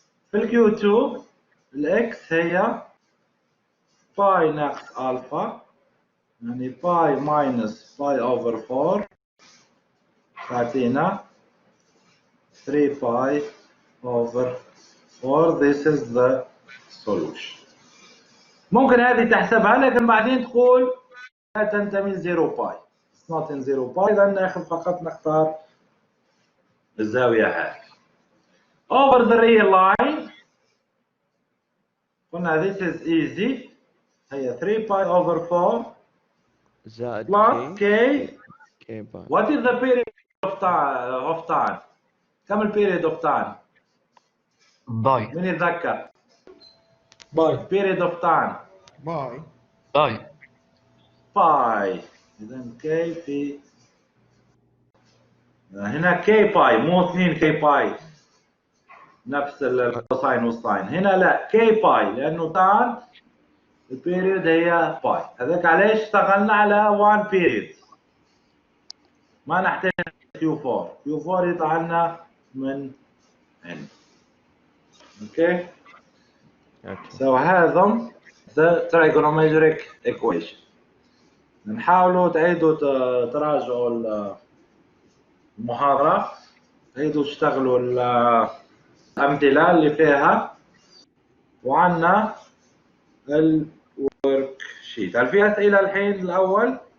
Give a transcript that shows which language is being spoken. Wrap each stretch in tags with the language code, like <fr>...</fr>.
<ar>في الكيو 2 الاكس هي باي ناقص الفا، يعني باي ماينس باي اوفر 4 تعطينا 3 باي اوفر 4.</ar> <en>This is the solution.</en> <ar>ممكن هذه تحسبها لكن بعدين تقول لا تنتمي 0 باي.</ar> <en>It's not in 0</en> <ar>باي، لأن ناخذ فقط نختار الزاوية هذه.</ar> <en>Over the real line</en> <ar>قلنا</ar> <en>this is easy،</en> <ar>هي</ar> <en>3 pi over 4</en> <ar>زائد</ar> <en>plus k.</en> <ar>كي باي.</ar> <en>What is the period of time؟</en> <ar>كم البيريد</ar> <en>of time؟</en> <ar>باي. من يتذكر؟ باي.</ar> <en>period of time</en> <ar>باي. باي. إذا k في هنا k باي مو 2 k باي نفس الكوساين والساين. هنا لا k باي لأنه تان البيريود هي باي. هذاك علاش اشتغلنا على 1 بيريود، ما نحتاج Q4. Q4 يطلع لنا من هنا. اوكي.</ar> <en>So</en> <ar>هذا</ar> <en>the trigonometric equation.</en> <ar>نحاولوا تعيدوا تراجعوا المحاضرة، تعيدوا تشتغلوا الأمثلة اللي فيها، وعنا الورك شيت. هل في أسئلة الحين الأول؟</ar>